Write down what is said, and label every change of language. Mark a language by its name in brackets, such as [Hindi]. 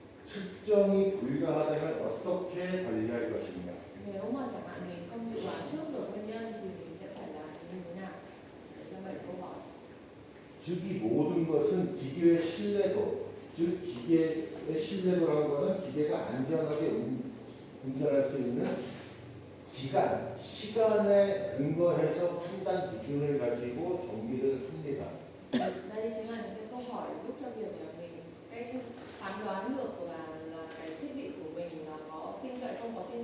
[Korean] 측정이 불가하다면 어떻게 관리할 것인가? [Vietnamese] Nếu mà chẳng hạn mình không dự đoán trước được nguyên nhân thì mình sẽ phải làm như thế nào? Đấy là 7 câu hỏi. [Korean] 즉 이 모든 것은 기계의 신뢰도, 즉 기계의 신뢰도라는 것은 기계가 안전하게 운전할 수 있는 기간, 시간에 근거해서 판단 기준을 가지고 정비를 합니다. [Vietnamese] Đây chính là những cái câu hỏi giúp cho việc là mình phán đoán được là cái thiết bị của mình là có tin cậy không có